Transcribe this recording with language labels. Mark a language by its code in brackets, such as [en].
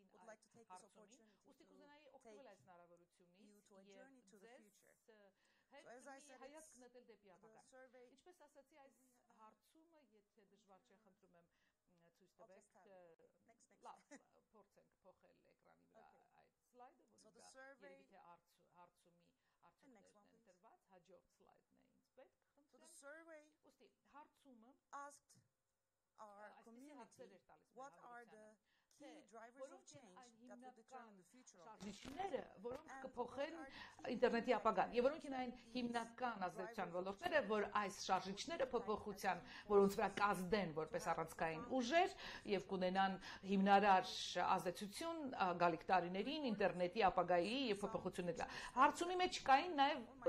[hy] մասնակցեցին այս հարցումին, ուստի կուզենայի օգտվել այս հնարավորությունից եւ ձեզ հետ հայացք նետել դեպի ապագան։ Ինչպես ասացի, այս հարցումը, եթե դժվար չէ, խնդրում եմ ցույց տվեք, լավ, փորձենք փոխել էկրանի վրա այդ սլայդը, որը երևի թե հարցումի արդյունքներն են տրված, հաջորդ սլայդն է ինձ պետք, խնդրեմ։ Ուստի հարցումը [en] our community, what are the key drivers of change that will determine the future of this? [hy] Որոնք կփոխեն ինտերնետի ապագան, եւ որոնք են այն հիմնական ազդեցության ոլորտները, որ այս շարժիչները փոփոխության, որոնց վրա կազդեն որպես առանցքային ուժեր եւ կունենան հիմնարար ազդեցություն գալիք տարիներին ինտերնետի ապագայի եւ փոփոխությունների։ Հարցումի մեջ կային նաեւ